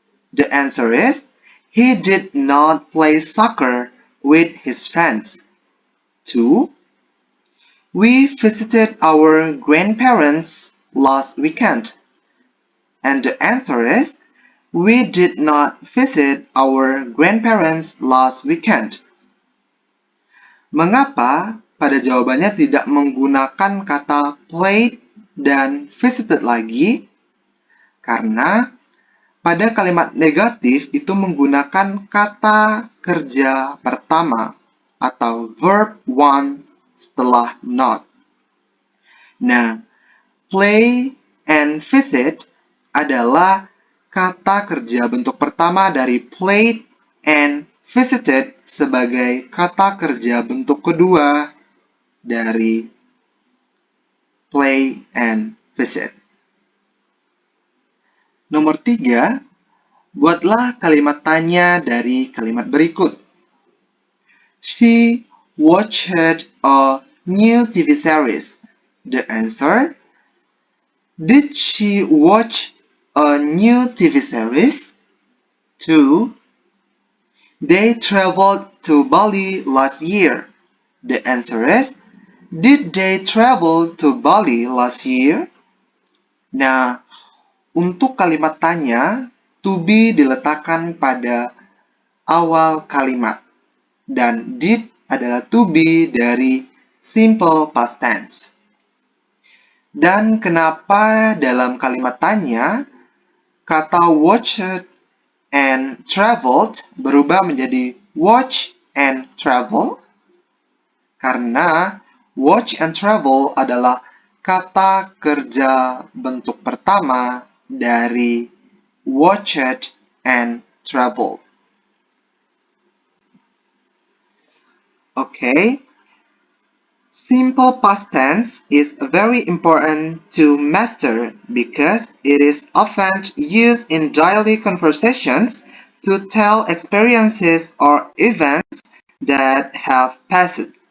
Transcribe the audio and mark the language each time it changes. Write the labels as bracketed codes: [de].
[en] The answer is, he did not play soccer with his friends. 2. We visited our grandparents last weekend. And the answer is, we did not visit our grandparents last weekend. [id] Mengapa pada jawabannya tidak menggunakan kata played dan visited lagi? Karena pada kalimat negatif itu menggunakan kata kerja pertama atau verb one setelah not. Nah, play and visit adalah kata kerja bentuk pertama dari played and visited sebagai kata kerja bentuk kedua dari play and visit. Nomor 3, buatlah kalimat tanya dari kalimat berikut. [en] She watched a new TV series. The answer, did she watch a new TV series? 2. They traveled to Bali last year. The answer is, did they travel to Bali last year? [id] Nah, untuk kalimat tanya, to be diletakkan pada awal kalimat. Dan did adalah to be dari simple past tense. Dan kenapa dalam kalimat tanya, kata watched and traveled berubah menjadi watch and travel? Karena watch and travel adalah kata kerja bentuk pertama dari watched and traveled. [en] Okay, simple past tense is very important to master because it is often used in daily conversations to tell experiences or events that have passed.